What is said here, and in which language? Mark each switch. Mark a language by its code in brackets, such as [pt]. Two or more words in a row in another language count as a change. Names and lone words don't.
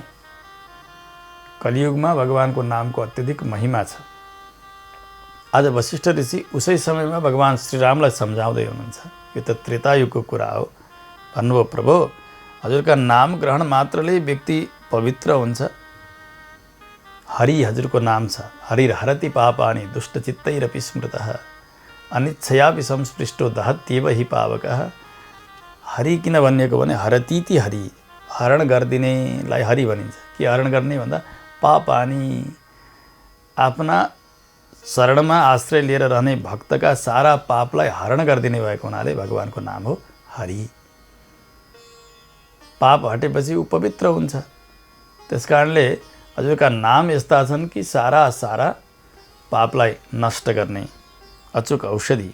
[ne] कलियुगमा भगवानको नामको अत्यधिक महिमा छ। आज वशिष्ठ ऋषि उसै समयमा भगवान श्रीरामलाई सम्झाउँदै हुनुहुन्छ। यो त त्रेतायुगको कुरा हो। भन्नुभयो, प्रभु हजुरका नाम ग्रहण मात्रले व्यक्ति पवित्र हुन्छ। हरि हजुरको नाम छ। [sa] हरिर्हरति पापानि दुष्टचित्तैरपि स्मृतः अनिच्छयापि संस्पृष्टो दहत्येव हि पावकः। [ne] हरि किन भनिएको भने हरतीति हरि, हरण गरिदिनेलाई हरि भनिन्छ। के हरण गर्ने भन्दा पापानी, आफ्ना शरणमा आश्रय लिएर रहने भक्तका सारा पापलाई हरण गरिदिने भएको हुनाले भगवानको नाम हो हरि। पाप हटेपछि ऊ पवित्र हुन्छ। त्यसकारणले हजुरका नाम यस्ता छन् कि सारा पापलाई नष्ट गर्ने अचूक औषधि।